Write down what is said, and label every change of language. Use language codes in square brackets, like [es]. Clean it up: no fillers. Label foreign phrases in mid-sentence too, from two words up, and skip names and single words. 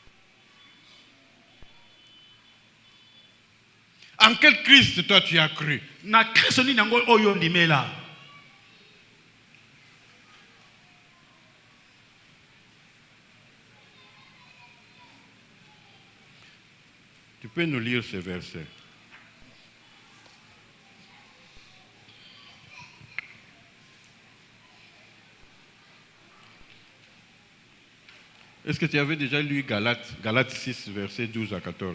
[fr] En quel Christ toi tu as cru? [ln] Na Kristo ni nango oyo ndimela. [fr] Tu peux nous lire ce verset. Est-ce que tu avais déjà lu Galates 6, versets 12 à 14?